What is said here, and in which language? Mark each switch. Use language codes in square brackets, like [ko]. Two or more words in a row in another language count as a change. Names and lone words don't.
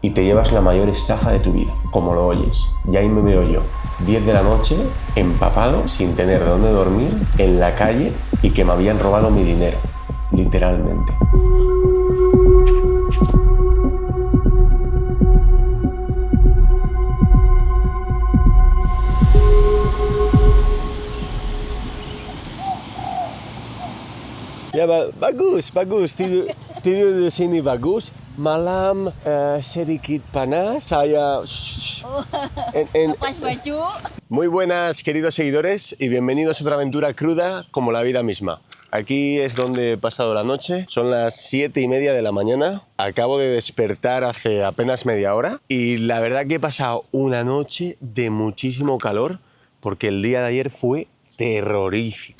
[es] y te llevas la mayor estafa de tu vida, como lo oyes. Y ahí me veo yo, 10 de la noche, empapado, sin tener dónde dormir, en la calle y que me habían robado mi dinero, literalmente. [id] Ya, bagus. Tidur di sini bagus. Malam sedikit panas. Saya. Lepas baju. [es] Muy buenas, queridos seguidores, y bienvenidos a otra aventura cruda como la vida misma. Aquí es donde he pasado la noche. Son las 7:30 de la mañana. Acabo de despertar hace apenas media hora y la verdad que he pasado una noche de muchísimo calor porque el día de ayer fue terrorífico.